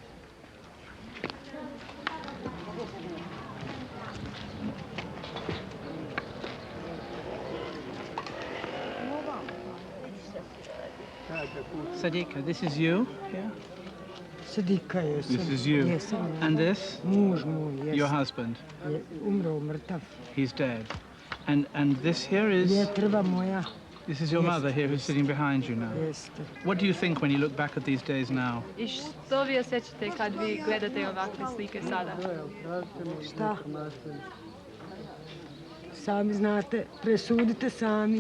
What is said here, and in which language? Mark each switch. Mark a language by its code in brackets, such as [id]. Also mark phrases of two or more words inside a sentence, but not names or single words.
[en] Sadiqa, this is you? Yeah. Sadiqa, yes. This is you? Yes. And this? [bs] Muž moj, [en] yes. Your husband? [bs] Umro, mrtav. [en] He's dead. And this here is? [bs] Jetrva moja. [en] This is your mother here who's sitting behind you now. Yes. What do you think when you look back at these days now? [bs] I što vi osjećate kad vi gledate ovakve slike sada? Šta? Sami znate, presudite sami.